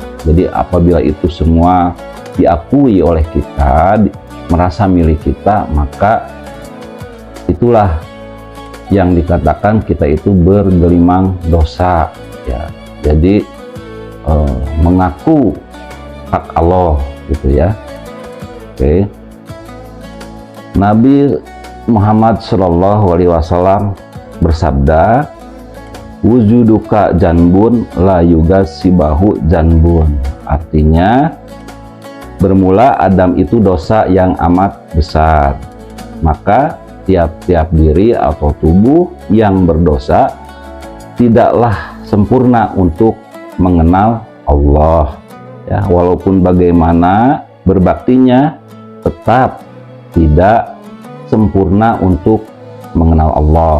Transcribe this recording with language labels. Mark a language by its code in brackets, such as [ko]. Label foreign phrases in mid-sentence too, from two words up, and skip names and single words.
[id] Jadi apabila itu semua diakui oleh kita, merasa milik kita, maka itulah yang dikatakan kita itu bergelimang dosa, ya. Jadi mengaku hak Allah, gitu, ya. Oke. Nabi Muhammad [ar] صلى الله عليه وسلم [id] bersabda, [ar] وجودك ذنب لا يقاس به ذنب, [id] artinya bermula Adam itu dosa yang amat besar, maka tiap-tiap diri atau tubuh yang berdosa tidaklah sempurna untuk mengenal Allah, ya, walaupun bagaimana berbaktinya, tetap tidak sempurna untuk mengenal Allah.